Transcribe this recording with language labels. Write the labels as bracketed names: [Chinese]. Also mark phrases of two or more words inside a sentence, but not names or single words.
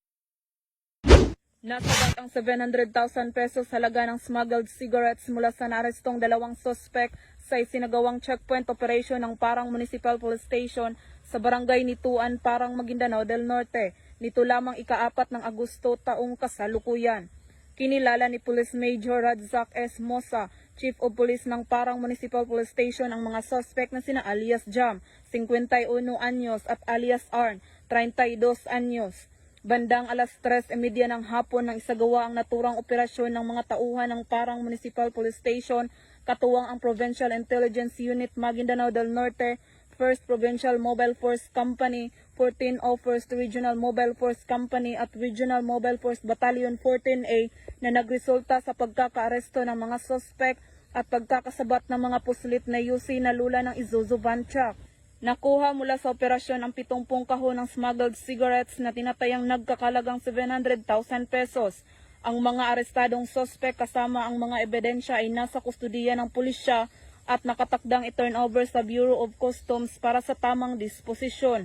[Filipino] Nasabat ang 700,000 pesos halaga ng [English] smuggled cigarettes [Filipino] mula sa narestong 2 suspect sa isinagawang [English] checkpoint operation [Filipino] ng Parang Municipal Police Station sa Barangay Nituan, Parang, Maguindanao del Norte. Nito lamang ika-4 ng Agosto taong kasalukuyan. Kinilala ni Police Major Radzak S. Mosa, Chief of Police ng Parang Municipal Police Station, ang mga suspect na sina alias Jam, 51 anyos at alias Arn, 32 anyos. Bandang alas 3:30 ng hapon nang isagawa ang naturang operasyon ng mga tauhan ng Parang Municipal Police Station, katuwang ang Provincial Intelligence Unit Maguindanao del Norte, 1st Provincial Mobile Force Company, 1401st Regional Mobile Force Company at Regional Mobile Force Battalion 14A na nagresulta sa pagkakaaresto ng mga suspect at pagkakasabat ng mga puslit na UC na lula ng Isuzu van truck. Nakuha mula sa operasyon ang 70 kahon ng [English] smuggled cigarettes [Filipino] na tinatayang nagkakalagang 700,000 pesos. Ang mga arestadong sospek kasama ang mga ebidensya ay nasa kustudiya ng pulisya at nakatakdang i-turnover sa Bureau of Customs para sa tamang disposisyon.